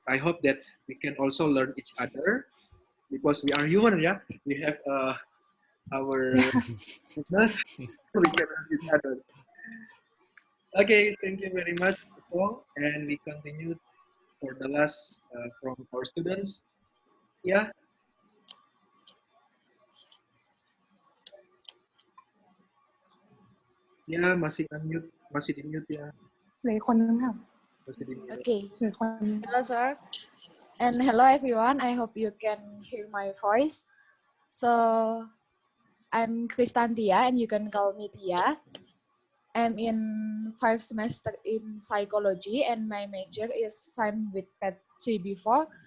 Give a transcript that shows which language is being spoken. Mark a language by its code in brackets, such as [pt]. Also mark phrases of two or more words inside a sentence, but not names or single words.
[en] I hope that we can also learn each other because we are human. Yeah. We have our weakness. We can learn each other. Okay. Thank you very much, Fong. And we continue for the last from our students. Yeah. [id] Ya, masih unmute, masih di mute ya. [th] เหลืออกคนนึงค่ะ [id] Masih di mute. [en] Okay. [th] เหลืออกคนนึง [en] Hello, sir. And hello, everyone. I hope you can hear my voice. So, I'm Kristantia, and you can call me Tia. I'm in 5th semester in psychology, and my major is same with Patsy before.